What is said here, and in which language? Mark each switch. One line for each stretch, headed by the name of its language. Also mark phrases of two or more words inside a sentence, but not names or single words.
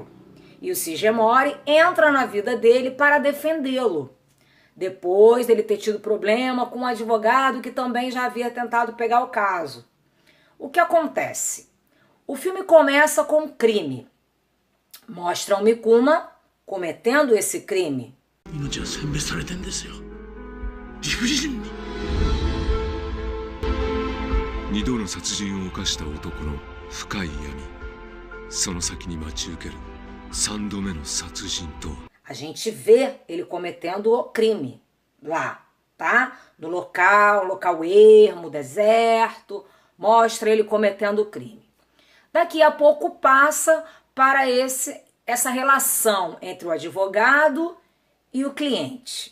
Portuguese: E o Shigemori entra na vida dele para defendê-lo. Depois dele ter tido problema com um advogado que também já havia tentado pegar o caso. O que acontece? O filme começa com um crime. Mostra o Mikuma cometendo esse crime.
Japanese: 命は選別されてんですよ。理不尽に。 2度の殺人を犯した男の深い闇。その先に待ち受ける3度目の殺人とは。
Portuguese: A gente vê ele cometendo o crime lá, tá? No local ermo, deserto. Mostra ele cometendo o crime. Daqui a pouco passa para essa relação entre o advogado e o cliente.